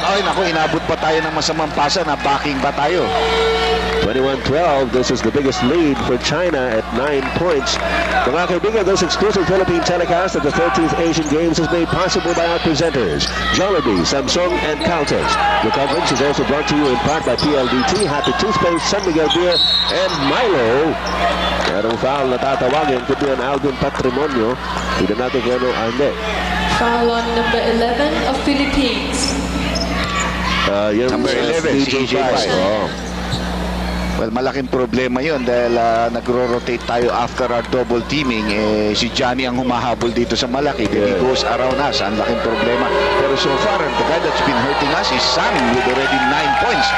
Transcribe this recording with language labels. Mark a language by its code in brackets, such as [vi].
[tl] Ay, naku, inabot pa tayo ng masamang pasa. Backing pa tayo. 21-12. [en] This is the biggest lead for China at 9 points. [tl] Mga kaibigan, [en] this exclusive Philippine telecast of the 13th Asian Games is made possible by our presenters, Jollibee, Samsung, and Caltex. The coverage is also brought to you in part by PLDT, Happy Toothpaste, San Miguel Beer, and Milo. [tl] Merong foul na tatawagin, kundi ang Alvin Patrimonio. Tignan natin kung ano, hindi. [en] Foul on number 11 of Philippines. [tl] Yung Number 11, si EJ File. Oh. Well, malaking problema yun dahil nagro-rotate tayo [en] after our double teaming. [tl] Si Johnny ang humahabol dito sa malaki. [en] Then he goes around us. [tl] Ang laking problema. [en] Pero so far, the guy that's been hurting us is Sam with already 9 points.